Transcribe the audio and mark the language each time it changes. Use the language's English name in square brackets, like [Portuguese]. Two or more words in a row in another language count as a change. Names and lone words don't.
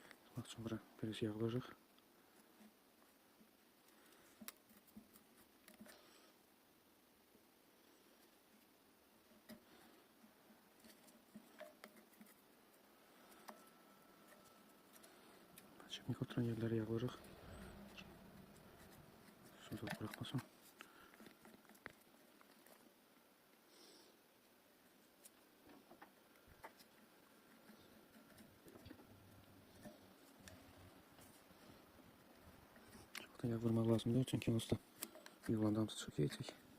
[Azerbaijani] Sıxmaq üçün bura biraz yağ qoyuruq. Podşipnik oturan yerlərə yağ qoyuruq. Su da buraxmasın. Çok da yağ vurmaq lazım değil, çünkü onsuz da yığılandan çok yiyecek.